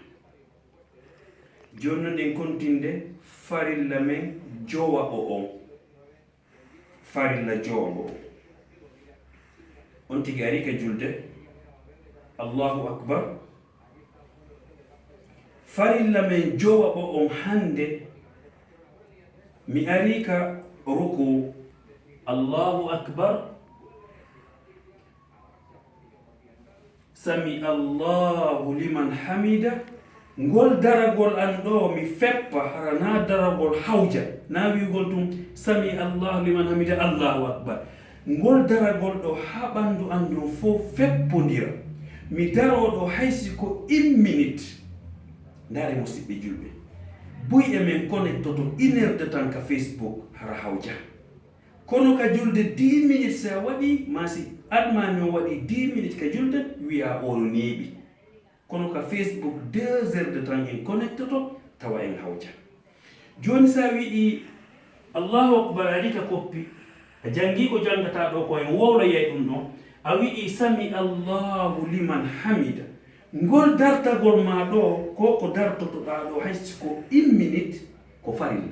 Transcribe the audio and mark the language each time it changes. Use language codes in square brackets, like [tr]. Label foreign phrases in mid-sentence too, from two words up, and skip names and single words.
[ff] Jonno nden kontinde farilla men jowaɓo on, farilla jowaɓo on tigi ari ka julde, [ar] الله أكبر. [ff] Farilla men jowaɓo on hande mi ari ka ruku, [ar] الله أكبر, سمع الله لمن حمده. [ff] Ngol daragol an ɗo mi feppa hara na daragol hawja, na wi'ugol tum [ar] سمع الله لمن حمده الله أكبر. [ff] Ngol daragol ɗo ha ɓandu an ɗum fof feppodira, mi daroɗo haysi ko 1 minute. Ndaare musidɓe julɓe, buy e men connectoto 1 [fr] heure de temps [ff] ka Facebook hara hawja, kono ka julde 10 minutes sa waɗi masi admami o waɗi 10 minutes ka julde wi'a ono neeɓi, kono ka Facebook 2 [fr] heures de temps [ff] en connectoto tawa en hawja. Joni sa wiɗi [ar] الله أكبر [ff] ari ka koppi, a jangi ko jangata ɗo ko en wowloyay ɗum ɗo, a wi'i [ar] سمع الله لمن حمده. [ff] Ngol dartagol ma ɗo ko dartotoɗa ɗo haysi ko 1 minute ko farilla.